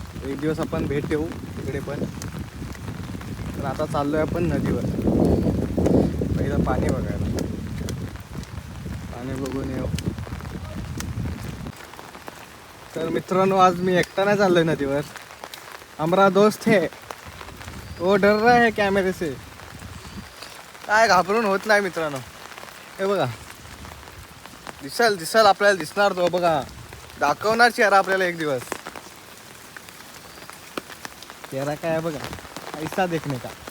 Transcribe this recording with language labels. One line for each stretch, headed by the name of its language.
Marathi: एक दिवस आपण भेट देऊ तिकडे पण. तर आता चाललोय आपण नदीवर. पहिलं पाणी बघायला, पाणी बघून येऊ. तर मित्रांनो, आज मी एकटा नाही चाललोय नदीवर.
Hindi: हमारा दोस्त है, वो डर रहा है कॅमेरे से.
Marathi: काय घाबरून होत नाही मित्रांनो. हे बघा, दिसल आपल्याला दिसणार तो. बघा, दाखवणार चेहरा आपल्याला एक दिवस. चेहरा काय आहे बघा,
Hindi: ऐसा देखने का.